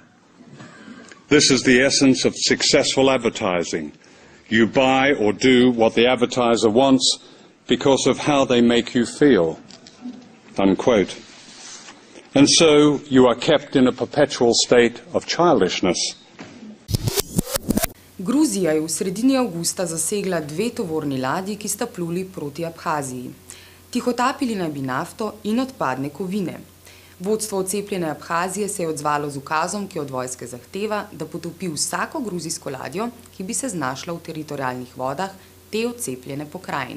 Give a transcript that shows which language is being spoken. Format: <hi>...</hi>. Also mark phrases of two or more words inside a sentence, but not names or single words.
<en>This is the essence of successful advertising. You buy or do what the advertiser wants because of how they make you feel. Unquote. And so you are kept in a perpetual state of childishness.</en> <sl>Gruzija je v sredini avgusta zasegla 2 tovorni ladji, ki sta pluli proti Abhaziji. Tihotapili naj bi nafto in odpadne kovine. Vodstvo odcepljene Abhazije se je odzvalo z ukazom, ki od vojske zahteva, da potopi vsako gruzijsko ladjo, ki bi se znašla v teritorialnih vodah te odcepljene pokrajine.</sl>